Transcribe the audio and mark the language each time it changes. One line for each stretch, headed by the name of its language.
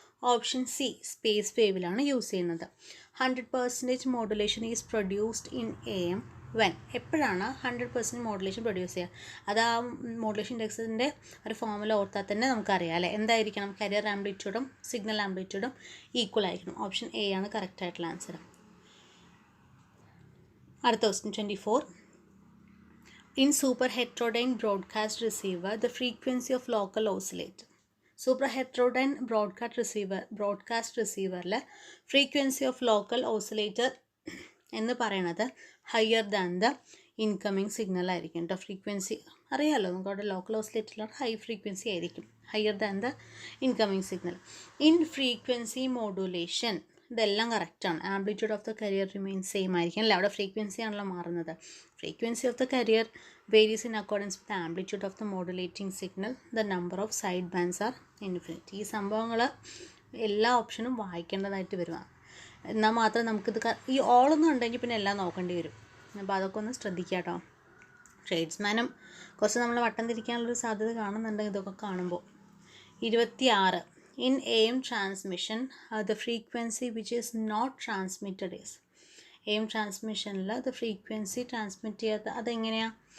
Malayalam: Option C, space വേവിലാണ് use ചെയ്യുന്നത്.
English: 100% modulation is produced in AM when.
Malayalam: എപ്പോഴാണ് 100% modulation produce ചെയ്യുക? അത് ആ മോഡുലേഷൻ ഇൻഡെക്സിൻ്റെ ഒരു ഫോമുല ഓർത്താൽ തന്നെ നമുക്കറിയാം അല്ലേ. എന്തായിരിക്കണം? കരിയർ ആംപ്ലിറ്റ്യൂഡും സിഗ്നൽ ആംപ്ലിറ്റ്യൂഡും ഈക്വൽ ആയിരിക്കണം. ഓപ്ഷൻ എ ആണ് കറക്റ്റ് ആയിട്ടുള്ള ആൻസർ. അടുത്ത question 24.
English: In super heterodyne broadcast receiver, the frequency of local oscillator. Super heterodyne broadcast receiverലെ frequency of local oscillator
Malayalam: എന്ന് പറയുന്നത്
English: higher than the incoming signal
Malayalam: ആയിരിക്കും കേട്ടോ. ഫ്രീക്വൻസി അറിയാമല്ലോ നമുക്ക്, അവിടെ ലോക്കൽ ഓസിലേറ്ററിലാണ് ഹൈ ഫ്രീക്വൻസി ആയിരിക്കും, higher than the incoming signal. In frequency modulation ഇതെല്ലാം കറക്റ്റാണ്.
English: amplitude of the carrier remains same
Malayalam: ആയിരിക്കും അല്ലേ. അവിടെ ഫ്രീക്വൻസി ആണല്ലോ മാറുന്നത്.
English: Frequency of the carrier varies in accordance with amplitude of the modulating signal. The number of side bands are infinite.
Malayalam: ഈ സംഭവങ്ങൾ എല്ലാ ഓപ്ഷനും വായിക്കേണ്ടതായിട്ട് വരും. എന്നാൽ മാത്രം നമുക്കിത് ഈ ഓളൊന്നും ഉണ്ടെങ്കിൽ പിന്നെ എല്ലാം നോക്കേണ്ടി വരും. അപ്പോൾ അതൊക്കെ ഒന്ന് ശ്രദ്ധിക്കുക കേട്ടോ. ട്രേഡ്സ്മാനും കുറച്ച് നമ്മൾ വട്ടം തിരിക്കാനുള്ളൊരു സാധ്യത കാണുന്നുണ്ട് ഇതൊക്കെ കാണുമ്പോൾ. 26.
English: In AM transmission, the frequency which is not transmitted is. AM transmissionൽ the frequency transmit
Malayalam: ചെയ്യാത്ത അതെങ്ങനെയാണ്?